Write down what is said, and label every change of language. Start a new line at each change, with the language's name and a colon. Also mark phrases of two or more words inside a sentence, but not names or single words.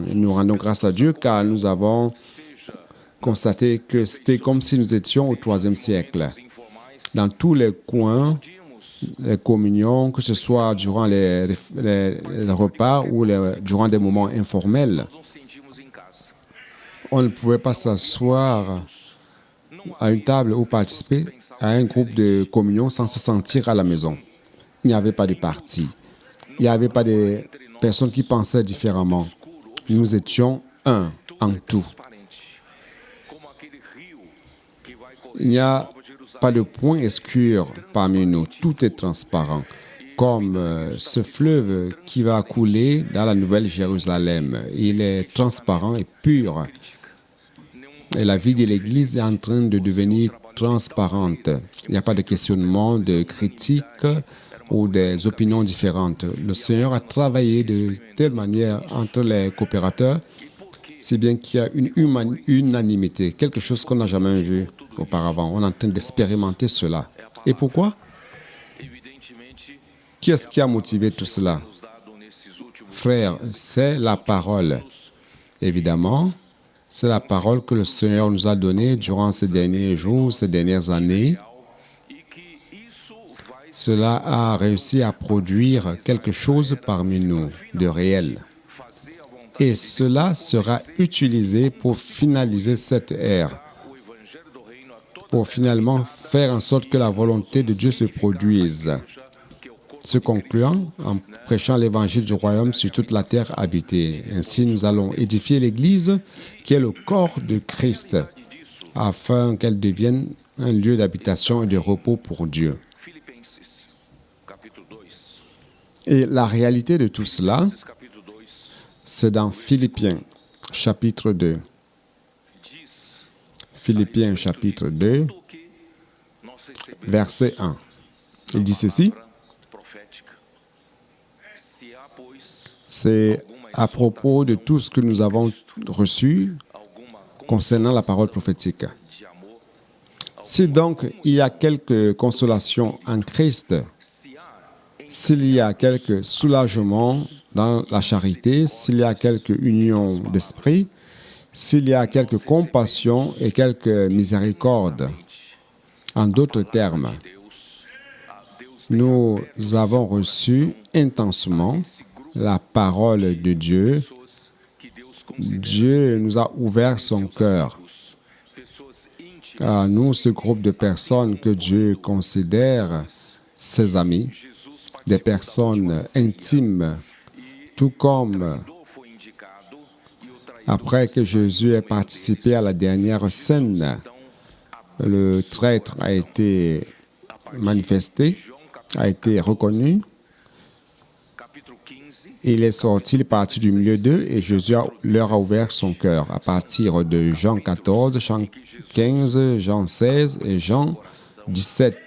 French: Nous rendons grâce à Dieu car nous avons constaté que c'était comme si nous étions au IIIe siècle.
Portuguese: informais,
French: Dans tous les coins,
Portuguese: tínhamos
French: les communions, que ce soit durant les repas ou durant des moments informels,
Portuguese: não sentimos em casa.
French: on ne pouvait pas s'asseoir à une table ou participer à un groupe de communion sans se sentir à la maison. Il n'y avait pas de parti. Il n'y avait pas de personnes qui pensaient différemment. Nous étions un en tout.
Portuguese: Transparente, como aquele rio que vai correr
French: Il n'y a Nova Jerusalém. pas de point escure parmi nous. Tout est transparent. Comme ce fleuve qui va couler dans la Nouvelle Jérusalem. Il est transparent et pur. Et la vie de l'Église est en train de devenir transparente. Il n'y a pas de questionnement, de critique ou des opinions différentes. Le Seigneur a travaillé de telle manière entre les coopérateurs, si bien qu'il y a une unanimité, quelque chose qu'on n'a jamais vu auparavant. On est en train d'expérimenter cela. Et pourquoi?
Portuguese: Evidentemente,
French: Qui est-ce qui a motivé tout cela?
Portuguese: nos dado nesses últimos
French: Frères, c'est la parole. Évidemment, c'est la parole que le Seigneur nous a donnée durant ces derniers jours, ces dernières années.
Portuguese: e que isso vai
French: Cela a réussi à produire quelque chose parmi nous de réel.
Portuguese: fazer a vontade
French: Et cela sera utilisé pour finaliser cette ère,
Portuguese: o evangelho do reino a toda
French: pour finalement faire en sorte que la volonté de Dieu se produise.
Portuguese: que eu
French: se concluant en prêchant l'évangile du royaume sur toute la terre habitée. Ainsi, nous allons édifier l'Église, qui est le corps de Christ, afin qu'elle devienne un lieu d'habitation et de repos pour Dieu.
Portuguese: Filipenses, capítulo 2.
French: Et la réalité de tout cela,
Portuguese: Filipenses, capítulo 2,
French: c'est dans Philippiens, chapitre 2.
Portuguese: diz
French: Philippiens, chapitre 2,
Portuguese: tudo o que nós recebemos
French: verset 1. Il dit ceci,
Portuguese: palavra profética. Se há, pois,
French: c'est à propos de tout ce que nous avons reçu
Portuguese: alguma
French: concernant la parole prophétique.
Portuguese: de amor,
French: Si donc il y a quelque consolation en Christ,
Portuguese: se há
French: s'il y a quelque soulagement dans la charité, s'il y a quelque union d'esprit, s'il y a quelque compassion et quelque miséricorde, en d'autres termes, nous avons reçu intensement la parole de Dieu.
Portuguese: pessoas que Deus considera
French: Dieu nous a ouvert son cœur.
Portuguese: pessoas íntimas.
French: À nous, ce groupe de personnes que Dieu considère ses amis, Jesus des personnes intimes, tout comme
Portuguese: foi indicado e o traidor
French: après que Jésus ait participé à la dernière scène, le traître a été manifesté, a été reconnu.
Portuguese: capítulo 15,
French: Il est sorti, il est parti du milieu d'eux et Jésus leur a ouvert son cœur à partir de Jean 14, Jean 15, Jean 16 et Jean 17.